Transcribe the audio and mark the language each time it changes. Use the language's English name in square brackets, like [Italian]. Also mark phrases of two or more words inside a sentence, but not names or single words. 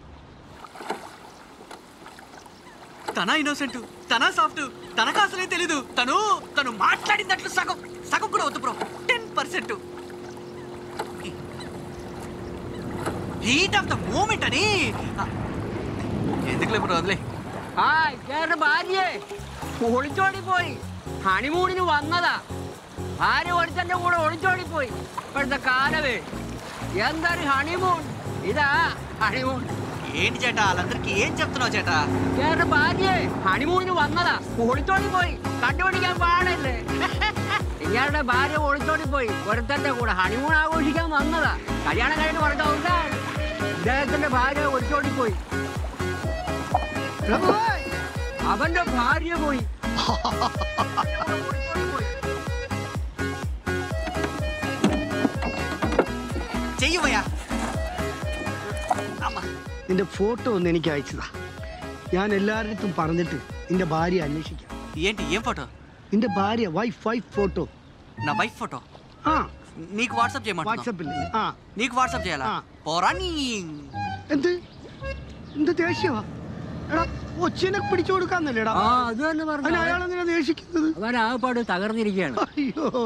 [Telugu] తన ఇన్నోసెంట్, తన సాఫ్ట్, తనకు అసలే తెలీదు. తను మాట్లాడినట్లు సగం కూడా వద్దు బ్రో, 10%. [English] heat of the moment [Telugu] అని. ఎందుకులే బ్రో, వదిలే. [Malayalam] ഇക്കേടെ ഭാര്യയെ ഒളിച്ചോടിപ്പോയി. ഹണിമൂണിന് വന്നതാ. ഭാര്യ ഒരുത്തന്റെ കൂടെ ഒളിച്ചോടിപ്പോയി. ഇപ്പോഴത്തെ കാലവേ എന്തൊരു ഹണിമൂൺ. [Telugu] ఇదా హనీమూన్. ఏంటి చేటా, వాళ్ళందరికీ ఏం చెప్తున్నావు చేటా? [Malayalam] ഇക്കേടെ ഭാര്യയെ ഹണിമൂണിന് വന്നതാ. ഒളിച്ചോടിപ്പോയി. കണ്ടുപിടിക്കാൻ പാടില്ലേ. ഇയാളുടെ ഭാര്യ ഒളിച്ചോടിപ്പോയി. ഒരുത്തന്റെ കൂടെ ഹണിമൂൺ ആഘോഷിക്കാൻ വന്നതാ. കല്യാണം കഴിഞ്ഞ് കുറച്ച് ദിവസം ഇദ്ദേഹത്തിന്റെ ഭാര്യ ഒളിച്ചോടിപ്പോയി. അവന്റെ ഭാര്യ പോയി. ചെയ്യുവയാ. നിന്റെ ഫോട്ടോ ഒന്ന് എനിക്ക് അയച്ചതാ. ഞാൻ എല്ലാവരുടെ പറഞ്ഞിട്ട് നിന്റെ ഭാര്യ അന്വേഷിക്കാം. [Telugu] ఏంటి, ఏం ఫోటో? [Malayalam] നിന്റെ ഭാര്യ [English] wife photo. [Telugu] నా వైఫ్ ఫోటో? నీకు వాట్సాప్ చేయమంటున్నా. వాట్సాప్ నీకు వాట్సాప్ చేయాలా? పోరా నీ. [Malayalam] എന്ത് ദേഷ്യവാ? എടാ, ഒച്ചിനെ പിടിച്ചു കൊടുക്കാന്നല്ലേടാ? അത് തന്നെ പറഞ്ഞു. അയാളെന്തിനാ ദേഷിക്കുന്നത്? അവൻ ആകപ്പാട് തകർന്നിരിക്കുകയാണ്. അയ്യോ.